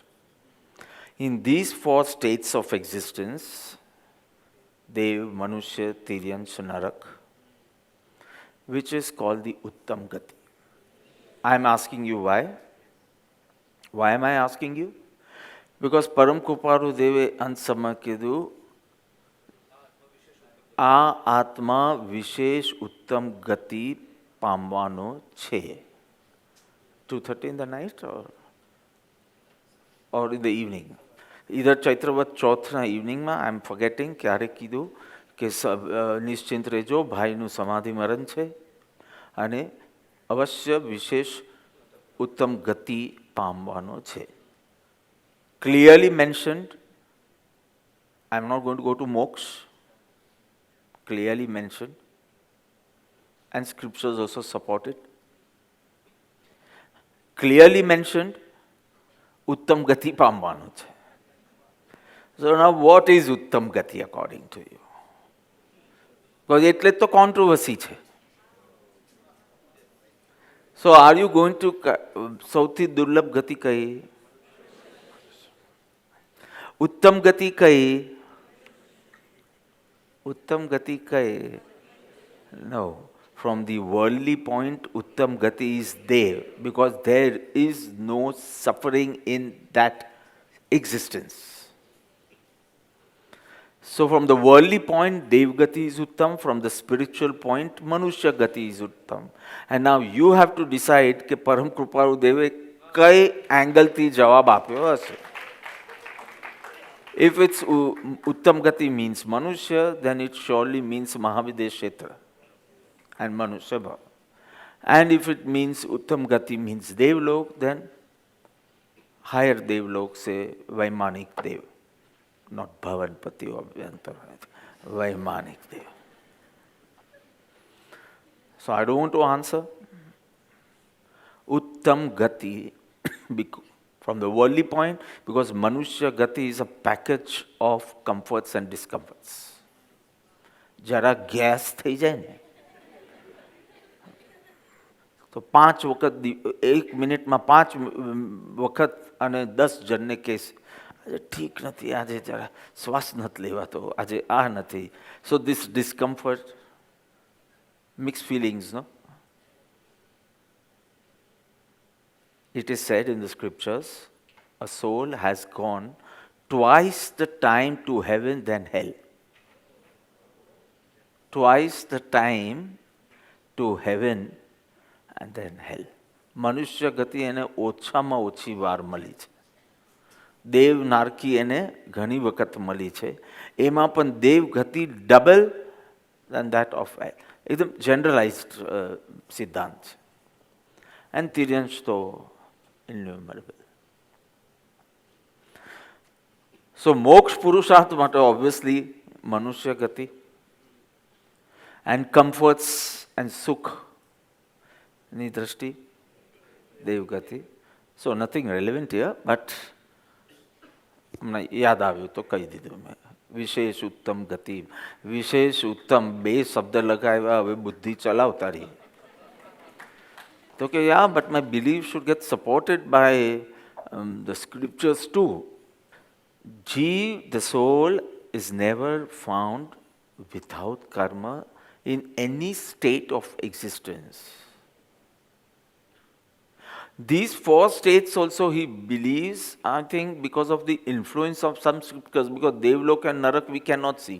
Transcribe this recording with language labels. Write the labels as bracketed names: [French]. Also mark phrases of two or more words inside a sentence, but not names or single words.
[English] In these four states of existence, Dev, Manushya, Tiryansh, Narak, which is called the Uttam Gati. I'm asking you why. Why am I asking you? [Gujarati] Because Param Krupalu Deve અંત સમય કીધું આ આત્મા વિશેષ ઉત્તમ ગતિ પામવાનો છે. [English] 2:30 in the night or in the evening? [Gujarati] Either ચૈત્રવદ ચોથના ઇવનિંગમાં, [English] I'm forgetting [Gujarati] ક્યારે કીધું કે નિશ્ચિંત રહેજો, ભાઈનું સમાધિ મરણ છે અને અવશ્ય વિશેષ ઉત્તમ ગતિ પામવાનો છે. [English] Clearly mentioned, I'm not going to go to moksha, clearly mentioned, and scriptures also support it. Clearly mentioned, [Gujarati] Uttam Gati પામવાનો છે. [English] So now what is Uttam Gati according to you? [Gujarati] Because એટલે તો controversy છે. [English] So are you going to [Gujarati] સૌથી દુર્લભ ગતિ કઈ? ઉત્તમ ગતિ કઈ? ઉત્તમ ગતિ કઈ? [English] No. From the worldly point, Uttam Gati is there because there is no suffering in that existence. So from the worldly point, Dev Gati is Uttam. From the spiritual point, Manushya Gati is Uttam. And now you have to decide [Gujarati] કે પરમ કૃપાળુ દેવે કઈ એંગલથી જવાબ આપ્યો હશે. [English] If it's Uttam Gati means Manushya, then it surely means Mahavidesh Kshetra and Manushya Bhava. And if it means Uttam Gati means Devlok, then higher Devlok, say Vaimanik Dev, not Bhavanpati or Vyantarayat, Vaimanik Dev. So I don't want to answer. Uttam Gati, from the worldly point, because Manushya Gati is a package of comforts and discomforts. [Gujarati] જરા ગેસ થઈ જાય ને તો 5 વખત 1 મિનિટમાં 5 વખત અને 10 જણને કેસ આજે ઠીક નથી, આજે જરા શ્વાસ નથી લેવાતો, આજે આ નથી. [English] So this discomfort, mixed feelings, no? It is said in the scriptures, a soul has gone twice the time to heaven than hell. Twice the time to heaven and then hell. [Gujarati] મનુષ્ય ગતિ એને ઓછામાં ઓછી વાર મળી છે. દેવ નારકી એને ઘણી વખત મળી છે. એમાં પણ દેવ ગતિ ડબલ [English] than that of hell. [Gujarati] એકદમ generalized સિદ્ધાંત છે. [English] And Tiryansh તો innumerable. So [Gujarati] મોક્ષ પુરુષાર્થ માટે [English] obviously [Gujarati] મનુષ્ય ગતિ [English] and comforts and [Gujarati] સુખ ની દ્રષ્ટિ દેવ ગતિ. [English] So nothing relevant here, but [Gujarati] મને યાદ આવ્યું તો કહી દીધું મેં. વિશેષ ઉત્તમ ગતિ, વિશેષ ઉત્તમ બે શબ્દ લગાવ્યા, હવે બુદ્ધિ ચલાવતા રહી. તો કે [English] yeah, but my belief should get supported by the scriptures too. Jeev, the soul, is never found without karma in any state of existence. These four states also he believes, I think, because of the influence of some scriptures, because Devlok and Narak we cannot see.